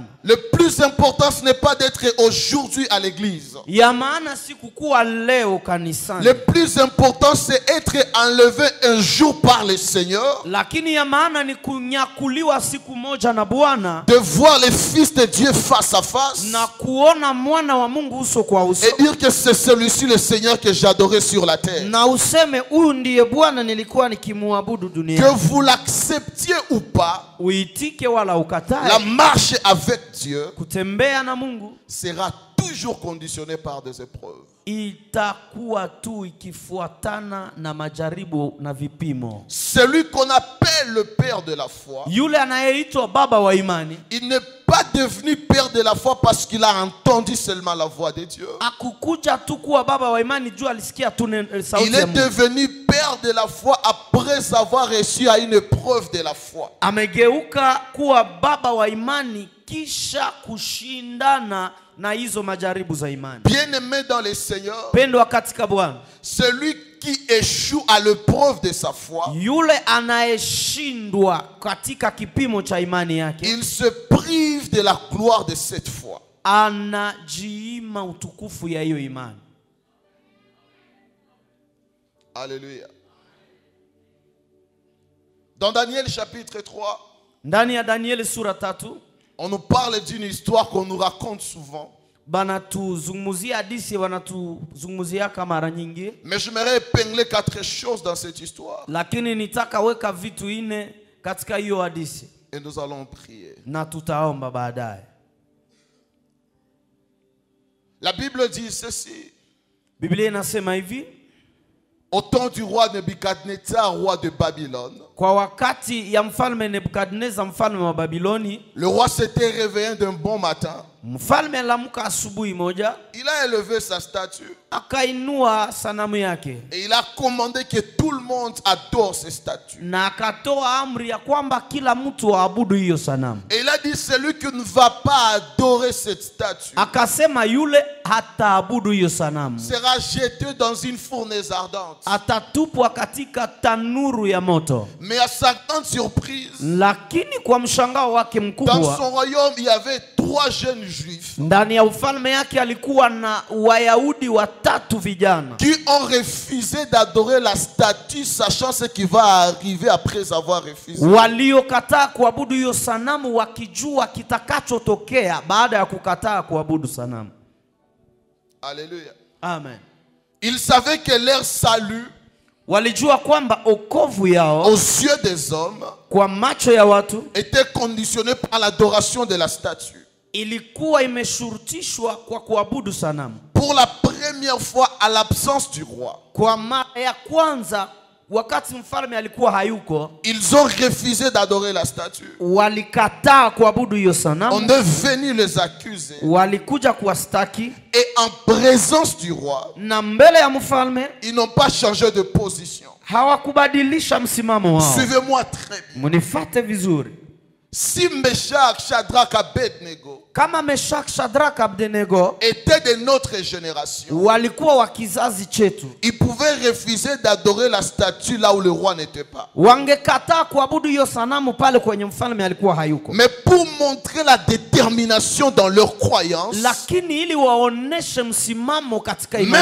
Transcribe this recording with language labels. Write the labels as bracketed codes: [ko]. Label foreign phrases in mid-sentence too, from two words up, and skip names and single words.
[fr] Le plus important, ce n'est pas d'être aujourd'hui à l'église. [sw] Ya maana si kukua leo kanisani. [fr] Le plus important, c'est être enlevé un jour par le Seigneur, [sw] Lakini ya maana ni kunyakuliwa siku moja na Bwana, [fr] de voir les fils de Dieu face à face [sw] na kuona mwana wa Mungu uso kwa uso, [fr] et dire que c'est celui-ci le Seigneur que j'adorais sur la terre. [sw] na useme huyu ndiye Bwana nilikuwa nikimuabudu [fr] Que [sw] duniani. [fr] vous l'acceptiez ou pas, [sw] Uitike wala [fr] la [sw] ukatae, [fr] marche avec Dieu [sw] kutembea na Mungu [fr] sera toujours conditionnée par des épreuves. [sw] itakuwa tu ikifuatana na majaribu na vipimo. [fr] Celui qu'on appelle le père de la foi, [sw] Yule anayeitwa baba wa imani [fr] il n'est pas devenu père de la foi parce qu'il a entendu seulement la voix de Dieu. [sw] akukuja tu kuwa baba wa imani juu alisikia tu sauti [fr] Il [sw] ya [fr] est [sw] Mungu. [fr] devenu père de la foi après avoir reçu à une épreuve de la foi. [sw] Amegeuka kuwa baba wa imani kisha kushindana na hizo majaribu za imani. [fr] Bien-aimé dans le Seigneur, [sw] Pendwa katika Bwana, [fr] celui qui échoue à l'épreuve de sa foi, [sw] yule anayeshindwa katika kipimo cha imani yake [fr] il se prive de la gloire de cette foi. [sw] anajiima utukufu ya hiyo imani. [fr] Alléluia. Dans Daniel chapitre 3, [sw] Ndani ya Danieli sura 3 [fr] on nous parle d'une histoire qu'on nous raconte souvent. [sw] banatuzungumzia hadithi, wanatuzungumzia kama mara nyingi, [fr] Mais j'aimerais épingler 4 choses dans cette histoire. [sw] lakini nitaka weka vitu 4 katika hiyo hadithi [fr] Et nous allons prier. [sw] na tutaomba baadaye. [fr] La Bible dit ceci. [sw] Biblia inasema hivi, [fr] Au temps du roi Nebuchadnezzar, roi de Babylone, [sw] kwa wakati ya mfalme Nebukadneza mfalme wa Babiloni, [fr] le roi s'était réveillé d'un bon matin. [sw] mfalme aliamka asubuhi moja, [fr] Il a élevé sa statue [sw] akainua sanamu yake [fr] et il a commandé que tout le monde adore ces statues. [sw] na akatoa amri ya kwamba kila mtu aabudu hiyo sanamu. [fr] Et il a dit, celui qui ne va pas adorer cette statue [sw] Akasema yule hataabudu hiyo sanamu [fr] sera jeté dans une fournaise ardente. [sw] atatupwa katika tanuru ya moto. [fr] Mais à sa grande surprise, [sw] Lakini kwa mshangao wake [fr] dans [sw] mkubwa, [fr] son royaume, il y avait 3 jeunes juifs [sw] ndani ya ufalme yake alikuwa na Wayahudi watatu vijana [fr] qui ont refusé d'adorer la statue, sachant ce qui va arriver après avoir refusé. [sw] waliokataa kuabudu hiyo sanamu wakijua kitakachotokea baada ya kukataa kuabudu sanamu. [fr] Alléluia. [sw] Amen. [fr] Ils savaient que leur salut [sw] Walijua kwamba okovu yao [fr] aux yeux des hommes [sw] kwa macho ya watu [fr] était conditionné par l'adoration de la statue. [sw] ilikuwa imeshurutishwa kwa kuabudu sanamu. [fr] Pour la première fois, à l'absence du roi, [sw] Kwa mara ya kwanza wakati mfalme alikuwa hayuko, [fr] ils ont refusé d'adorer la statue. [sw] walikataa kuabudu hiyo [fr] On [sw] sanamu, [fr] est venu les accuser. [sw] walikuja kuwastaki, [fr] Et en présence du roi, [sw] na mbele ya mfalme [fr] ils n'ont pas changé de position. [sw] hawakubadilisha msimamo wao. [fr] Suivez-moi très bien. [sw] Munifate vizuri. [fr] Si Meshach, Shadrach, Abednego [sw] Kama Meshach, Shadrach, Abednego [fr] étaient de notre génération, [sw] walikuwa wa kizazi chetu, [fr] ils pouvaient refuser d'adorer la statue là où le roi n'était pas. [sw] wangekataa kuabudu hiyo sanamu pale kwenye mfalme alikuwa hayuko. [fr] Mais pour montrer la détermination dans leur croyance, [sw] Lakini ili waoneshe msimamo katika imani